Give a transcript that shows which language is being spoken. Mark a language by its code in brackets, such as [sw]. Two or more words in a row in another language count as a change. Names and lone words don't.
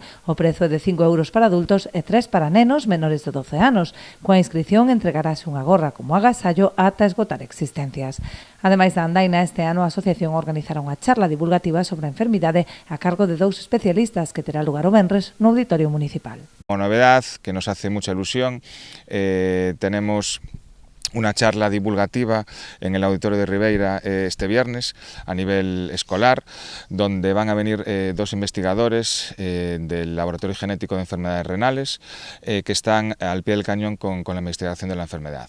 [gl] O prezo é de 5 euros para adultos e 3 para nenos menores de 12 anos. Coa inscrición entregarase unha gorra como agasallo ata esgotar existencias. Ademais da andaina, este ano a asociación organizará unha charla divulgativa sobre a enfermidade a cargo de 2 especialistas que terá lugar o venres no Auditorio Municipal. [es] Unha novedad que nos hace mucha ilusión, tenemos una charla divulgativa en el Auditorio de Ribeira este viernes a nivel escolar, donde van a venir 2 investigadores del Laboratorio Genético de Enfermedades Renales que están al pie del cañón con la investigación de la enfermedad.